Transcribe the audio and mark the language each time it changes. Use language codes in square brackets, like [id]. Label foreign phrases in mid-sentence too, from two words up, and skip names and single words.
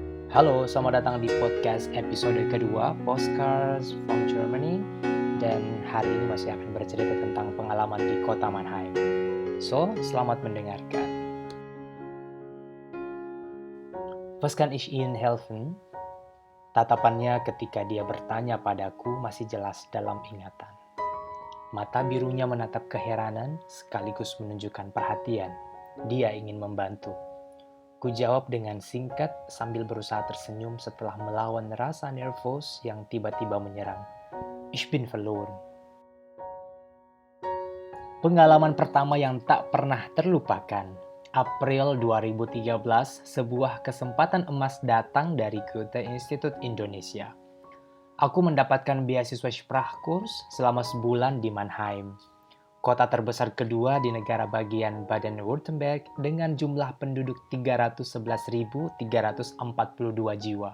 [id] Halo, selamat datang di podcast episode kedua Postcards from Germany. Dan hari ini masih akan bercerita tentang pengalaman di kota Mannheim. So, selamat mendengarkan. [de] Was kann ich Ihnen helfen? [id] Tatapannya ketika dia bertanya padaku masih jelas dalam ingatan. Mata birunya menatap keheranan sekaligus menunjukkan perhatian. Dia ingin membantu. Ku jawab dengan singkat sambil berusaha tersenyum setelah melawan rasa nervous yang tiba-tiba menyerang. [de] Ich bin verloren. [id] Pengalaman pertama yang tak pernah terlupakan. April 2013, sebuah kesempatan emas datang dari Goethe Institut Indonesia. Aku mendapatkan beasiswa Sprachkurs selama sebulan di Mannheim, kota terbesar kedua di negara bagian Baden-Württemberg dengan jumlah penduduk 311.342 jiwa.